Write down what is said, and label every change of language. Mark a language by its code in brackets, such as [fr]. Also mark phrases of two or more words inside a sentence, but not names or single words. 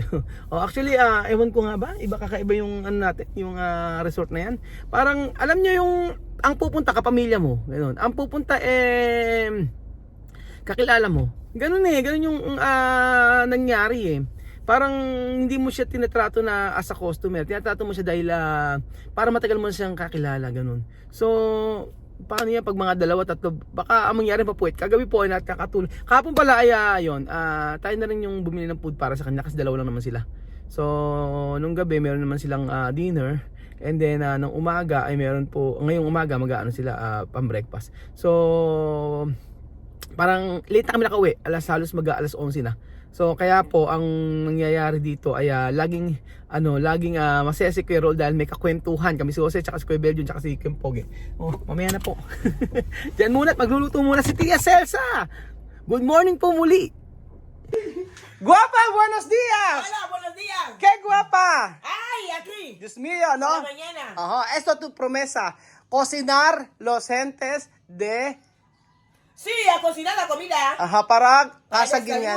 [tl] Actually, ewan ko nga ba, iba kakaiba yung natin, yung resort na yan. Parang alam niyo yung ang pupunta kapamilya mo, ganoon. Ang pupunta kakilala mo. Ganun ganun yung nangyari eh. Parang hindi mo siya tinatrato na [en] as a customer. [tl] Tinatrato mo siya dahil para matagal mo na siyang kakilala, ganun. So, paano yan pag mga dalawa, tatlo, baka ang mangyari pa po, kagabi po ay nakakatulong. Kahapon pala ay tayo na rin yung bumili ng food para sa kanila kasi dalawa lang naman sila. So, nung gabi meron naman silang dinner, [en] and then [tl] nung umaga ay meron po, ngayong umaga mag-aano sila pang breakfast. So, parang late na kami nakauwi, halos mag-alas 11 na. So kaya po ang nangyayari dito ay laging masaya si Kuya Rol dahil may kakwentuhan kami si Jose, tsaka si Kuya Belgium, tsaka si Kim Pogi. Mamaya na po. Diyan muna at magluluto muna si Tia Cesa. [en] Good morning [tl] po muli. [es] Guapa, buenos dias. Hola, buenos días. Qué guapa. Ay, aquí. Dios mío, ¿no? Hola, mañana. Esto tu promesa, cocinar los gentes de Sí, a cocinar la comida. para Al Casa Guiniana.